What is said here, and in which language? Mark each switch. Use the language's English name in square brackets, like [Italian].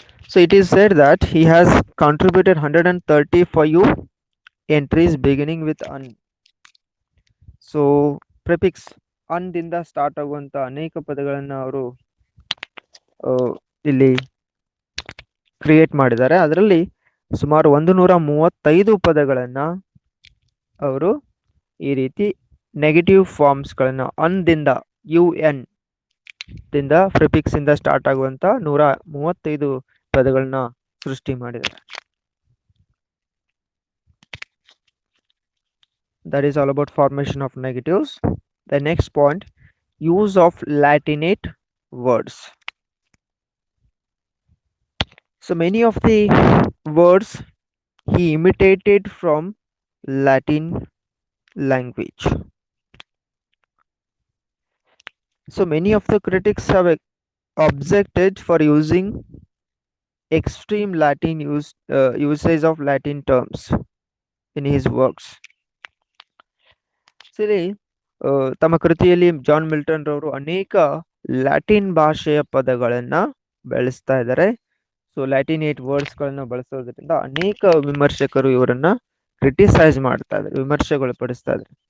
[English] So it is said that he has contributed 135 entries beginning with un. [Kannada] So prefix un ದಿಂದ start ಆಗುವಂತ ಅನೇಕ ಪದಗಳನ್ನ ಅವರು ಇಲ್ಲಿ ಕ್ರಿಯೇಟ್ ಮಾಡಿದ್ದಾರೆ. ಅದರಲ್ಲಿ ಸುಮಾರು 135 ಪದಗಳನ್ನ ಅವರು ಈ ರೀತಿ ನೆಗೆಟಿವ್ ಫಾರ್ಮ್ಸ್ ಗಳನ್ನ ಅನ್ದಿಂದ UN ದಿಂದ ಪ್ರಿಫಿಕ್ಸ್ ಇಂದ ಸ್ಟಾರ್ಟ್ ಆಗುವಂತ 135 ಪದಗಳನ್ನ ಸೃಷ್ಟಿ ಮಾಡಿದ್ದಾರೆ. [English] That is all about formation of negatives. The next point, use of Latinate words. So many of the words he imitated from Latin language. So many of the critics have objected for using extreme Latin usage of Latin terms in his works. [Kannada] ಸರಿ, ತಮ್ಮ ಕೃತಿಯಲ್ಲಿ John Milton ರವರು ಅನೇಕ Latin ಭಾಷೆಯ ಪದಗಳನ್ನ ಬಳಸ್ತಾ ಇದ್ದಾರೆ. So ಲ್ಯಾಟಿನೇಟ್ words ಗಳನ್ನ ಬಳಸೋದ್ರಿಂದ ಅನೇಕ ವಿಮರ್ಶಕರು ಇವರನ್ನ ಕ್ರಿಟಿಸೈಸ್ ಮಾಡ್ತಾ ಇದ್ದಾರೆ, ವಿಮರ್ಶೆಗೊಳಪಡಿಸ್ತಾ ಇದ್ದಾರೆ.